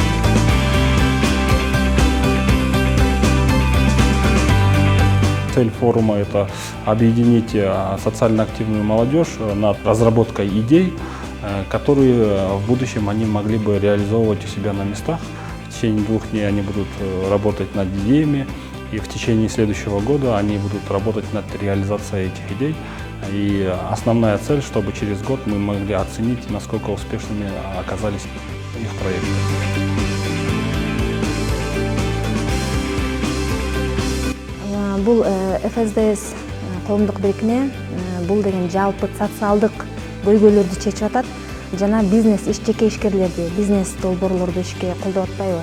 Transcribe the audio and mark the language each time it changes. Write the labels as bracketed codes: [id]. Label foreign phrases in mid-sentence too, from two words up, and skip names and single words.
[ru] Цель форума – это объединить социально активную молодежь над разработкой идей, которые в будущем они могли бы реализовывать у себя на местах. В течение 2 дней они будут работать над идеями, и в течение следующего года они будут работать над реализацией этих идей. И основная цель, чтобы через год мы могли оценить, насколько успешными оказались их проекты. [ky] Бул ФСДС коомдук бирикме бул деген жалпы социалдык көйгөйлөрдү чечип атат жана бизнес жеке ишкерлерди, бизнес долбоорлорду ишке колдоп атпайбы.